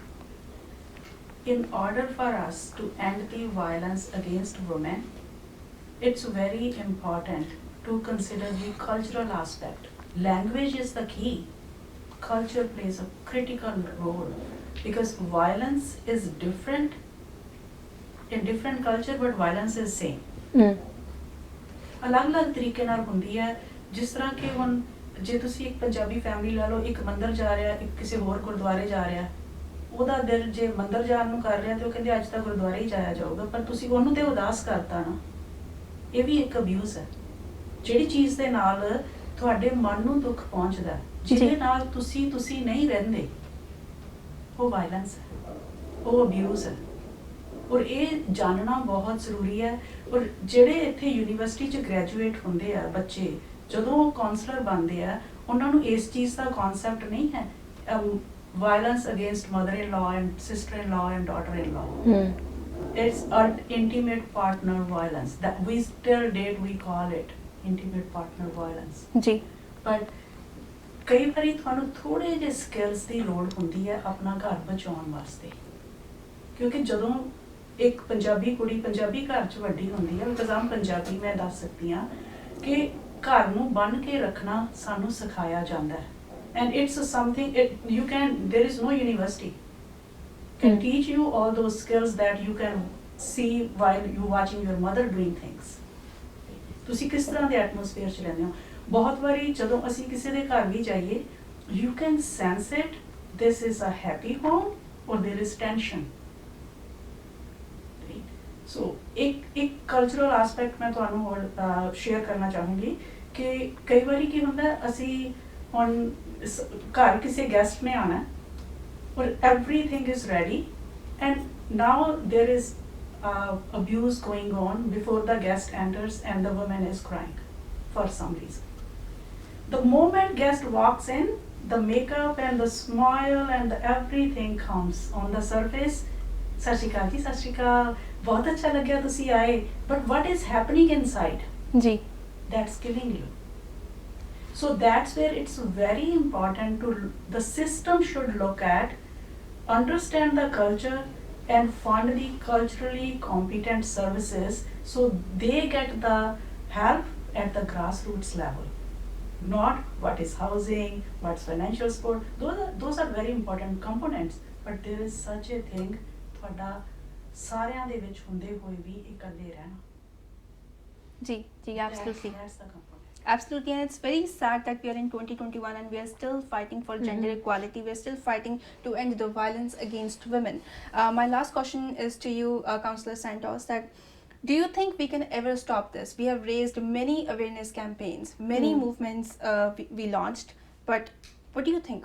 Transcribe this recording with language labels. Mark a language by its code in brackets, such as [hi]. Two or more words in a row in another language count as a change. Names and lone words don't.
[en] In order for us to end the violence against women, it's very important to consider the cultural aspect. Language is the key. Culture plays a critical role because violence is different in different culture, but violence is same. [pa] ਅਲੱਗ-ਅਲੱਗ ਤਰੀਕੇ ਨਾਲ ਹੁੰਦੀ ਹੈ, ਜਿਸ ਤਰ੍ਹਾਂ ਕਿ ਹੁਣ ਜੇ ਤੁਸੀਂ ਇੱਕ ਪੰਜਾਬੀ ਫੈਮਿਲੀ ਲਾ ਲਓ, ਇੱਕ ਮੰਦਰ ਜਾ ਰਿਹਾ, ਇੱਕ ਕਿਸੇ ਹੋਰ ਗੁਰਦੁਆਰੇ ਜਾ ਰਿਹਾ, ਉਹਦਾ ਦਿਲ ਜੇ ਮੰਦਰ ਜਾਣ ਨੂੰ ਕਰ ਰਿਹਾ ਤੇ ਉਹ ਕਹਿੰਦੇ ਅੱਜ ਤਾਂ ਗੁਰਦੁਆਰੇ ਹੀ ਜਾਇਆ ਜਾਊਗਾ, ਪਰ ਤੁਸੀਂ ਉਹਨੂੰ ਤੇ ਉਦਾਸ ਕਰਤਾ ਨਾ। ਇਹ ਵੀ ਇੱਕ ਅਬਿਊਜ਼ ਹੈ, ਜਿਹੜੀ ਚੀਜ਼ ਦੇ ਨਾਲ ਤੁਹਾਡੇ ਮਨ ਨੂੰ ਦੁੱਖ ਪਹੁੰਚਦਾ, ਜਿਹਦੇ ਨਾਲ ਤੁਸੀਂ ਨਹੀਂ ਰਹਿੰਦੇ, ਉਹ ਵਾਇਲੈਂਸ ਹੈ, ਉਹ ਅਬਿਊਜ਼ ਹੈ। ਔਰ ਇਹ ਜਾਣਨਾ ਬਹੁਤ ਜ਼ਰੂਰੀ ਹੈ। ਔਰ ਜਿਹੜੇ ਇੱਥੇ ਯੂਨੀਵਰਸਿਟੀ 'ਚ ਗ੍ਰੈਜੂਏਟ ਹੁੰਦੇ ਆ ਬੱਚੇ, ਜਦੋਂ ਉਹ ਕਾਉਂਸਲਰ ਬਣਦੇ ਆ, ਉਹਨਾਂ ਨੂੰ ਇਸ ਚੀਜ਼ ਦਾ ਕਨਸੈਪਟ ਨਹੀਂ ਹੈ, [en] violence against mother-in-law and sister-in-law and daughter-in-law. It's an intimate partner violence. That we till date we call it intimate partner violence. जी. [pa] But ਕਈ ਵਾਰੀ ਤੁਹਾਨੂੰ ਥੋੜੇ ਜਿਹੇ ਸਕਿੱਲਸ ਦੀ ਲੋੜ ਹੁੰਦੀ ਹੈ ਆਪਣਾ ਘਰ ਬਚਾਉਣ ਵਾਸਤੇ, ਕਿਉਂਕਿ ਜਦੋਂ ਇੱਕ ਪੰਜਾਬੀ ਕੁੜੀ ਪੰਜਾਬੀ ਘਰ 'ਚ ਵੱਡੀ ਹੁੰਦੀ ਹੈ, ਬਿਕਾਜ਼ ਆਮ ਪੰਜਾਬੀ ਮੈਂ ਦੱਸ ਸਕਦੀ ਹਾਂ ਕਿ ਘਰ ਨੂੰ ਬੰਨ੍ਹ ਕੇ ਰੱਖਣਾ ਸਾਨੂੰ ਸਿਖਾਇਆ ਜਾਂਦਾ ਹੈ। [en] And it's something there is no university can teach you all those skills that you can see while you watching your mother doing things. [pa] ਤੁਸੀਂ ਕਿਸ ਤਰ੍ਹਾਂ ਦੇ ਐਟਮੋਸਫੇਅਰ 'ਚ ਰਹਿੰਦੇ ਹੋ। ਬਹੁਤ ਵਾਰੀ ਜਦੋਂ ਅਸੀਂ ਕਿਸੇ ਦੇ ਘਰ ਵੀ ਜਾਈਏ, [en] you can sense it, this is a happy home or there is tension. So ਇੱਕ cultural aspect [pa] ਮੈਂ ਤੁਹਾਨੂੰ ਹੋਰ share ਕਰਨਾ ਚਾਹੂੰਗੀ ਕਿ ਕਈ ਵਾਰੀ ਕੀ ਹੁੰਦਾ, ਅਸੀਂ ਹੁਣ ਘਰ ਕਿਸੇ ਗੈਸਟ ਨੇ ਆਣਾ ਔਰ [en] everything is ready and now there is abuse going on before the guest enters and the woman is crying for some reason. The moment guest walks in, the makeup and the smile and the everything comes on the surface. [pa] ਸਤ ਸ੍ਰੀ ਅਕਾਲ ਜੀ, ਸਤ ਸ੍ਰੀ ਅਕਾਲ, ਬਹੁਤ ਅੱਛਾ ਲਗਾ ਤੁਸੀ ਆਏ. [en] But what is happening inside? जी. That's killing you. So that's where it's very important to, the system should look at, understand the culture and fund the culturally competent services so they get the help at the grassroots level. Not what is housing, what's financial support. Those are very important components. But there is such a thing, [pa] ਤੁਹਾਡਾ ਸਾਰਿਆਂ ਦੇ ਵਿੱਚ ਹੁੰਦੇ ਹੋਏ ਵੀ ਇਕੱਲੇ ਰਹਿਣਾ. [en] जी, absolutely. That's the component. Absolutely, and it's very sad that we are in 2021 and we are still fighting for gender equality. We are still fighting to end the violence against women. My last question is to you, Councillor Santos, that do you think we can ever stop this? We have raised many awareness campaigns, many movements we launched, but what do you think?